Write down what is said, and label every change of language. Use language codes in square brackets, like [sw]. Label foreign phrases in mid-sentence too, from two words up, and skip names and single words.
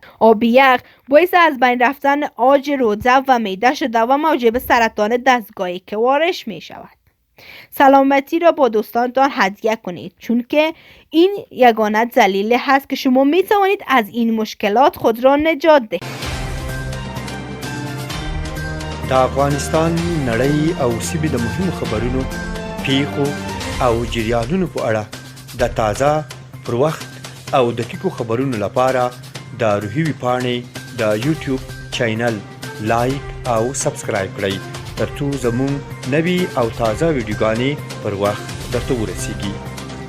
[fa] آب یخ باعث از بین رفتن عاج روده و معده شده و موجب سرطان دستگاه کوارش می شود. سلامتی را با دوستانتان هدیه کنید، چون که این یگانه دلیل هست که شما می توانید از این مشکلات خود را نجات دهید. [ps] د افغانستان نړۍ او سیمې د مهمو خبرونو، پیښو او جریانونو په اړه د تازه، پر وخت او دقیقو خبرونو لپاره د روحي ویبپاڼې د یوټیوب چینل لایک او سبسکرایب کړئ، ترڅو زموږ نوي او تازه ویډیوګانې پر وخت درته ورسیږي.